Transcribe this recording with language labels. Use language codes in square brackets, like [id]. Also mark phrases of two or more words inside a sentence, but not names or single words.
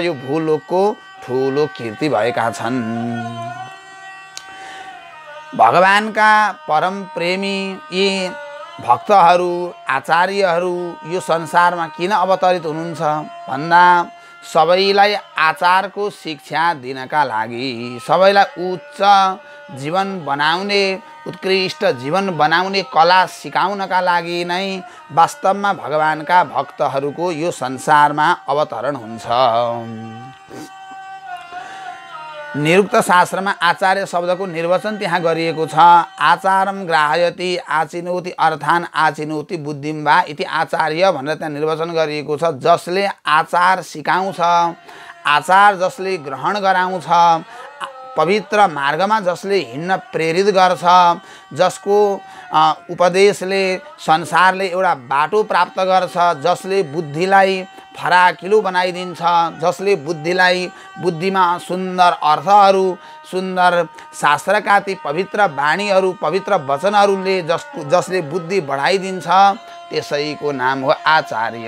[ne] यो भूलोकको ठुलो कीर्ति भएका छन्। भगवानका परम प्रेमी यी भक्तहरू आचार्यहरू यो संसारमा किन अवतरित हुनुहुन्छ भन्दा सबैलाई आचारको शिक्षा दिनका लागि, सबैलाई उच्च जीवन बनाउने, उत्कृष्ट जीवन बनाउने कला सिकाउनका लागि नै वास्तवमा भगवानका भक्तहरूको यो संसारमा अवतरण हुन्छ। निरुक्त शास्त्रमा आचार्य शब्दको निर्वचन त्यहाँ गरिएको छ। [sa] आचारम ग्राहयति आचिनोति अर्थान आचिनोति बुद्धिम वा इति आचार्य [ne] भनेर त्यहाँ निर्वचन गरिएको छ। जसले आचार सिकाउँछ, आचार जसले ग्रहण गराउँछ, पवित्र मार्गमा जसले हिँड्न प्रेरित गर्छ, जसको उपदेशले संसारले एउटा बाटो प्राप्त गर्छ, जसले बुद्धिलाई फराकिलो बनाइदिन्छ, जसले बुद्धिमा सुन्दर अर्थहरू, सुन्दर शास्त्रका ती पवित्र वाणीहरू, पवित्र वचनहरूले जसले बुद्धि बढाइदिन्छ, त्यसैको नाम हो आचार्य।